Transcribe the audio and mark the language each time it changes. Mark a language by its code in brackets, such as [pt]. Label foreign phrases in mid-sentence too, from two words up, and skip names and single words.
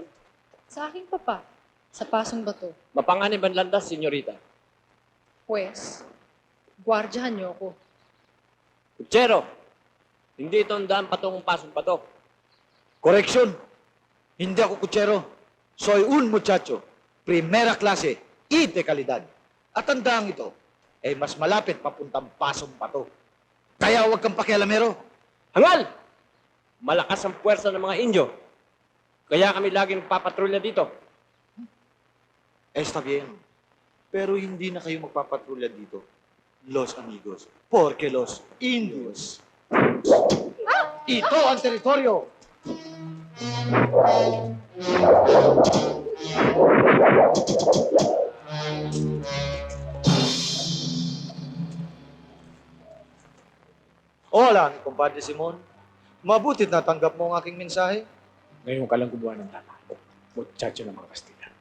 [tl] Sa aking papa, sa pasong bato. Mapanganib ang landas, senyorita. Pues, gwardyahan niyo ako. Kutsero, hindi ito ang daan patungong pasong pato. Correction. Hindi ako kutsero. [es] Soy un muchacho. Primera klase. Y de kalidad. [tl] At ang daang ito ay mas malapit papuntang pasong pato. Kaya huwag kang pakialamero. Hangal! Malakas ang puwersa ng mga Indio. Kaya kami laging papatrolya dito. [es] Está bien. [tl] Pero hindi na kayo magpapatrolya dito, [es] los amigos. Porque los indios. [tl] Ito ang teritoryo. [es] Hola, mi compadre Simon. [tl] Mabutit natanggap mo ang aking mensahe. Ngayon ka lang gumawa ng tama. Muchacho ng mga Kastila.